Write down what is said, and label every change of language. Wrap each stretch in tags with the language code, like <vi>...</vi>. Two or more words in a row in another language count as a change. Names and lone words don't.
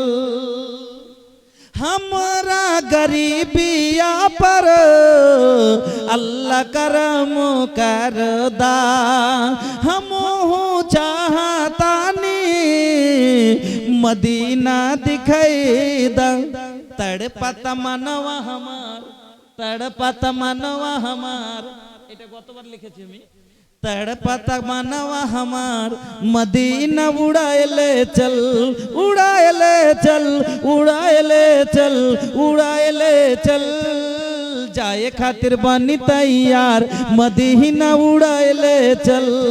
<bho>हमारा गरीबिया पर अल्लाह करम कर दा, हम चाहता नी मदीना दिखाई दा, तड़पत मनवा हमार, तड़पत मनवा हमार,</bho> <bn>এটা কতবার লিখেছি আমি,</bn> <bho>तड़पत मनवा हमार मदीना उड़ाए ले चल, उड़ाए ले चल, उड़ाए ले चल, उड़ाए ले चल, जाए खातिर बनी तैयार मदीना उड़ाए ले चल।</bho>